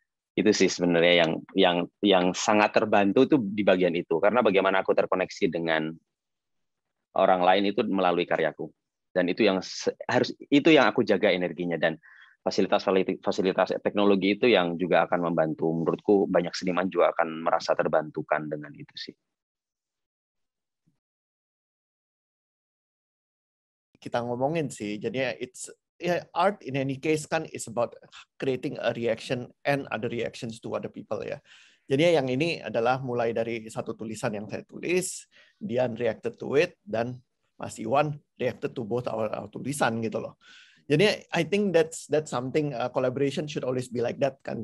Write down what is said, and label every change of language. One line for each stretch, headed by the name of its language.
Indonesian: Itu sih sebenarnya yang sangat terbantu tuh di bagian itu, karena bagaimana aku terkoneksi dengan orang lain itu melalui karyaku, dan itu yang aku jaga energinya, dan fasilitas teknologi itu yang juga akan membantu. Menurutku banyak seniman juga akan merasa terbantukan dengan itu sih. Kita ngomongin sih, jadi
English: art in any case kan is about creating a reaction and other reactions to other people ya.
Indonesian: Jadi yang ini adalah mulai dari satu tulisan yang saya tulis, Dian
English: reacted to it,
Indonesian: dan Mas Iwan
English: reacted to both our
Indonesian: tulisan gitu loh.
English: Jadi I think that's something collaboration should always be like that kan.